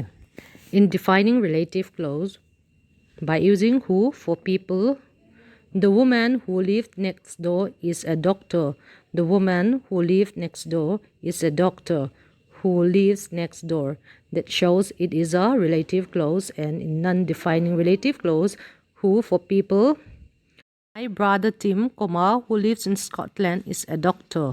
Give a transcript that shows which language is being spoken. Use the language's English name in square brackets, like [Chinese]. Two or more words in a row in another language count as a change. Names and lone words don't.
[English] In defining relative clause, by using who for people, the woman who lived next door is a doctor. The woman who lived next door is a doctor who lives next door. That shows it is a relative clause. And in non-defining relative clause, who for people, my brother Tim, who lives in Scotland is a doctor.